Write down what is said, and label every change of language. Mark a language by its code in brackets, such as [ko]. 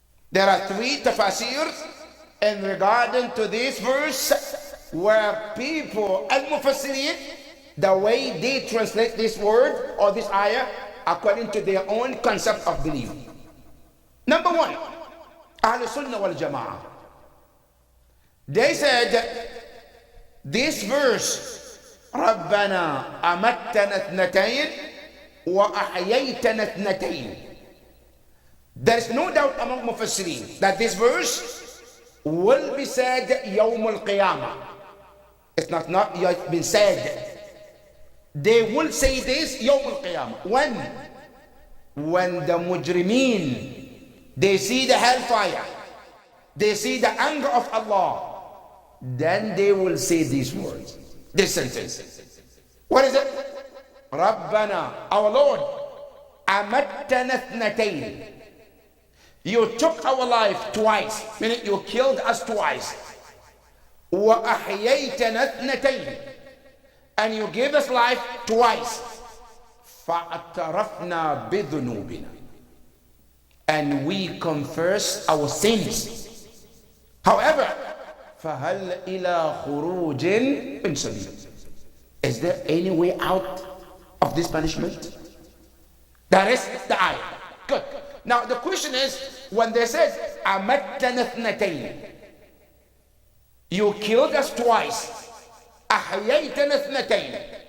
[en] There are three tafsirs in regarding to this verse where people, al-Mufassirin, the way they translate this word or this ayah according to their own concept of belief. Number one, Ahlul Sunnah wal Jama'ah. They said this verse, [ar] ربنا أمتنا اثنتين وأحييتنا اثنتين. [en] There is no doubt among Mufassirin that this verse will be said [ar] يوم القيامة. [en] It's not yet been said. They will say this [ar] يوم القيامة. [en] When the mujrimeen, they see the hellfire, they see the anger of Allah, then they will say these words, this sentence. What is it? [ar] ربنا, [en] our Lord, [ar] أمتنا اثنتين. [en] You took our life twice, meaning you killed us twice. [ar] وأحييتنا اثنتين, [en] and you gave us life twice. [ar] فاعترفنا بذنوبنا, [en] and we confess our sins. However, [ar] فهل إلى خروج من سبيل? [en] Is there any way out of this punishment? That is the ayah. Good. Now the question is, when they said [ar] أمتنا اثنتين, [en] you killed us twice. [ar] أحييتنا اثنتين.